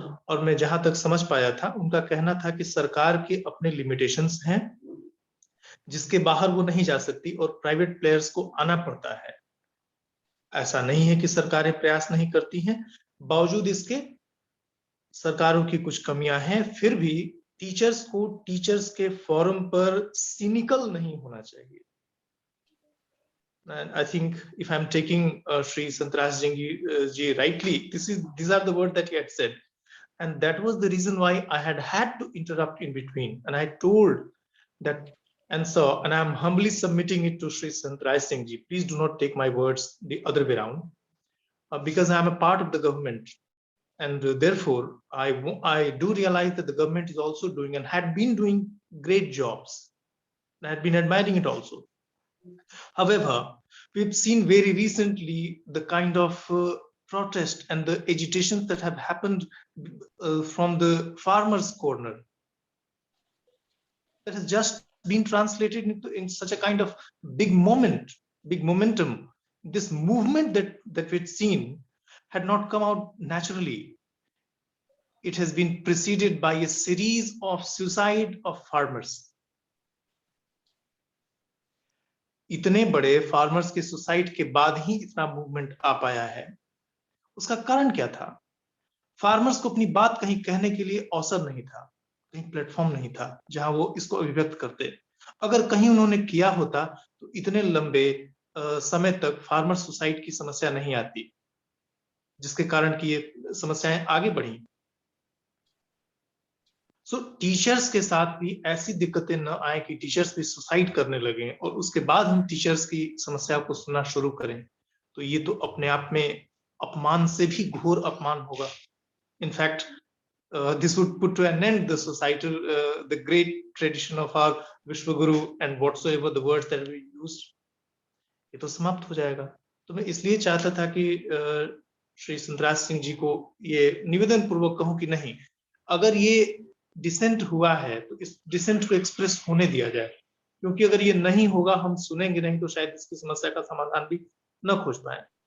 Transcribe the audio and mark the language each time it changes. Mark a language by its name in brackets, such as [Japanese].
[Hindi] और मैं जहां तक समझ पाया था, उनका कहना था कि सरकार के अपने लिमिटेशंस हैं जिसके बाहर वो नहीं जा सकती और प्राइवेट प्लेयर्स को आना पड़ता है। ऐसा नहीं है कि सरकारें प्रयास नहीं करती हैं, बावजूद इसके सरकारों की कुछ कमियां हैं, फिर भी टीचर्स को टीचर्स के फोरम पर सिनिकल नहीं होना चाहिए। [English] And I think if I'm taking Sri Santraj ji rightly, these are the words that he had said, and that was the reason why I had to interrupt in between, and I told that, and I'm humbly submitting it to Sri Santraj Singh ji. Please do not take my words the other way around, because I am a part of the government, and therefore I do realize that the government is also doing and had been doing great jobs. I had been admiring it also. However, we've seen very recently the kind of protest and the agitations that have happened from the farmers' corner, that has just been translated in such a kind of big momentum. This movement that we've seen had not come out naturally. It has been preceded by a series of suicide of farmers. [Hindi] इतने बड़े farmers के suicide के बाद ही इतना movement आ पाया है। उसका कारण क्या था? फार्मर्स को अपनी बात कहीं कहने के लिए अवसर नहीं था, कहीं प्लेटफॉर्म नहीं था जहां वो इसको अभिव्यक्त करते। अगर कहीं उन्होंने किया होता तो इतने लंबे समय तक फार्मर सुसाइड की समस्या नहीं आती, जिसके कारण कि ये समस्याएं आगे बढ़ी। सो टीचर्स के साथ भी ऐसी दिक्कतें न आए कि टीचर्स भी सुसाइड करने लगे और उसके बाद हम टीचर्स की समस्या को सुनना शुरू करें, तो ये तो अपने आप में अपमान से भी घोर अपमान होगा। [English] in fact this would put to an end the societal the great tradition of our Vishwaguru and whatsoever the words that we used, [Hindi] ये तो समाप्त हो जाएगा। तो मैं इसलिए चाहता था कि श्री संतराज सिंह जी को ये निवेदन पूर्वक कहूं कि नहीं, अगर ये डिसेंट हुआ है तो इस डिसेंट को एक्सप्रेस होने दिया जाए, क्योंकि अगर ये नहीं होगा, हम सुनेंगे नहीं, तो शायद इसकी समस्या का समाधान भी न खोज पाए।